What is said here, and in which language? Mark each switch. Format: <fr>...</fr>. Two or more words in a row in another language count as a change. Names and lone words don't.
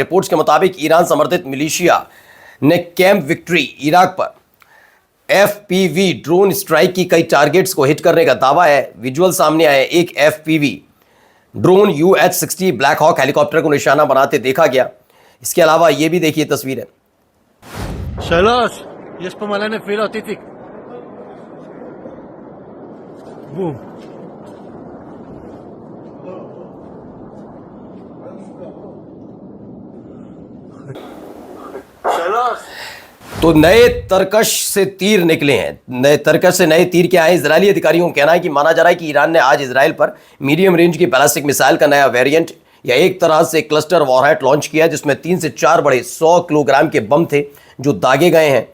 <hi>रिपोर्ट्स के मुताबिक ईरान समर्थित मिलिशिया ने कैंप विक्ट्री इराक पर</hi> <en>FPV drone strike</en> <hi>की कई टारगेट्स को हिट करने का दावा है। विजुअल सामने आए, एक</hi> <en>FPV drone</en> <hi>UH-60 ब्लैक हॉक हेलीकॉप्टर को निशाना बनाते देखा गया। इसके अलावा यह भी देखिए तस्वीर है।</hi> <he>יש פה מלא נפילות, איציק. בום.</he> <hi>तो नए तरकश से तीर निकले हैं। नए तरकश से नए तीर क्या है, इजरायली अधिकारियों का कहना है कि माना जा रहा है कि ईरान ने आज इजराइल पर</hi> <en>medium range</en> <hi>की</hi> <en>ballistic missile</en> <hi>का नया वेरिएंट या एक तरह से</hi> <en>cluster warhead launch</en> <hi>किया, जिसमें 3 से 4 बड़े 100 किलोग्राम के बम थे जो दागे गए हैं।</hi>